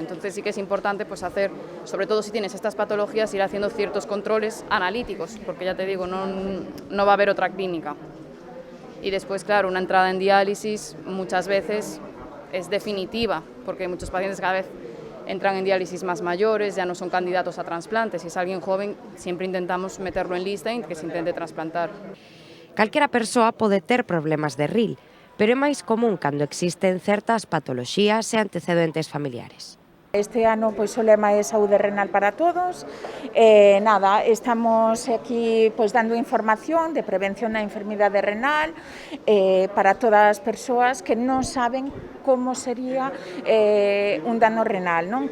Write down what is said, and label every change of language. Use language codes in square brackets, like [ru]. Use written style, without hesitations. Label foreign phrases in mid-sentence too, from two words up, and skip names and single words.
[es] Entonces sí que es importante pues hacer, sobre todo si tienes estas patologías, ir haciendo ciertos controles analíticos, porque ya te digo, no va a haber otra clínica. Y después, claro, una entrada en diálisis muchas veces es definitiva, porque muchos pacientes cada vez entran en diálisis más mayores, ya no son candidatos a trasplantes. Si es alguien joven, siempre intentamos meterlo en lista y que se intente trasplantar. [gl] Calquera persoa pode ter problemas de ril, pero é máis común cando existen certas patoloxías e antecedentes familiares. Este ano pois o lema é Saúde Renal para Todos. Nada, estamos aquí pois dando información de prevención da enfermidade renal para todas as persoas que non saben como sería un dano renal, non?